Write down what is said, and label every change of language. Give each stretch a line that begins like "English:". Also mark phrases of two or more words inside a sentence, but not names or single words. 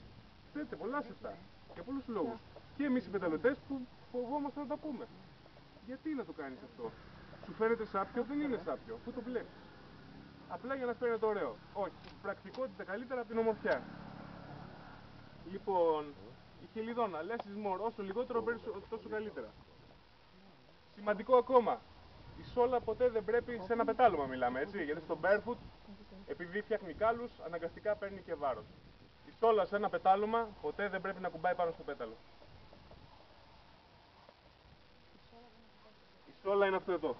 Greek: Θέλετε πολλά σε αυτά. Για πολλούς λόγους. Και εμείς οι πεταλωτές που φοβόμαστε να τα πούμε. Γιατί να το κάνεις αυτό? Σου φαίνεται σάπιο? Δεν είναι σάπιο. Πού το βλέπεις? Απλά για να φαίνεται ωραίο. Όχι. Πρακτικότητα καλύτερα από την ομορφιά. Λοιπόν, η χελιδόνα.
English: Less is more.
Greek: Όσο λιγότερο παίρνεις, τόσο καλύτερα. Σημαντικό ακόμα. Η σόλα ποτέ δεν πρέπει σε ένα πετάλωμα, μιλάμε, έτσι. Γιατί στο barefoot, επειδή φτιάχνει κάλους, αναγκαστικά παίρνει και βάρος. Η σόλα σε ένα πετάλωμα ποτέ δεν πρέπει να κουμπάει πάνω στο πέταλο. Η σόλα είναι αυτό εδώ.